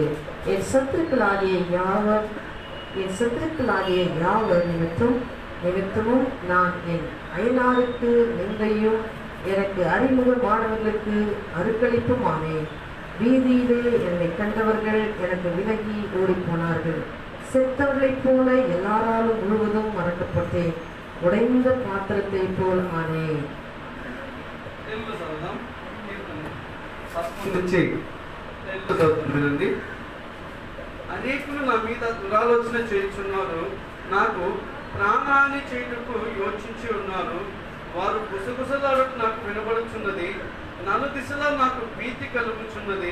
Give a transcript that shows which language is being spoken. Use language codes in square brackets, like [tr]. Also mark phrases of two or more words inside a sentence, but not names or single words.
[ta] என் சத்துருக்களாகிய யாவர் நிமித்தமும் நான் என் அயலாருக்கு நிந்தையும் எனக்கு அறிமுகமானவர்களுக்கு அருக்களிப்புமானேன். வீதியிலே என்னை கண்டவர்கள் எனக்கு விலகி ஓடிப்போனார்கள். செத்தவர்களைப் போல எல்லாராலும் முழுவதும் மறக்கப்பட்டேன். உடைந்த பாத்திரத்தை போல் ஆனேன். [te] అనేకులు నా మీద దురాలోచన చేయుచున్నారు. నాకు ప్రాణాన్ని చేయుటకు యోచించి ఉన్నారు. వారు గుసగుసలాడుట నాకు వినబడుచున్నది. నలుదిశలా నాకు భీతి కలుగుచున్నది.